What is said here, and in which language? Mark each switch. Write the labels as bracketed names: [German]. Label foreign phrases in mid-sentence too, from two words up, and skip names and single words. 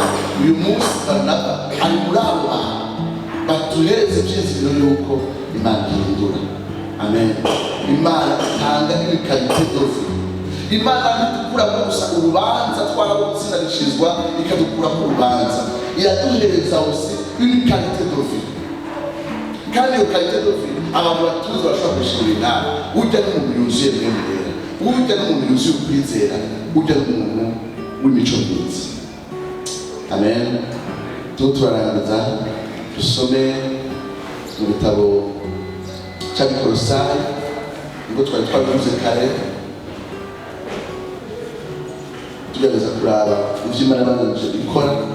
[Rundi] Uyu munsi Barunaba ari muri abo bantu batuhereze ibyizigiro yuko Imana ihindura. Amen. Imana itanga ibikarite dofi Imana ntidukura gusa urubanza twarabutsindanishizwa ikadukura ku rubanza, iraduhereza [French] aussi une qualité de vie. [Rundi] Kandi iyo [French] qualité de vie [Rundi] abantu batuzi bashobora gushimira ujya n'umuntu yuzuye mwemera, ujya n'umuntu yuzuye ukwizera, ujya n'umuntu w'imico myiza. Amen. Turarangiza dusome mu bitabo cy'Abikolosayi ngo twari twabivuze kare, tugerageza kuraba ibyo Imana yabananije gukora.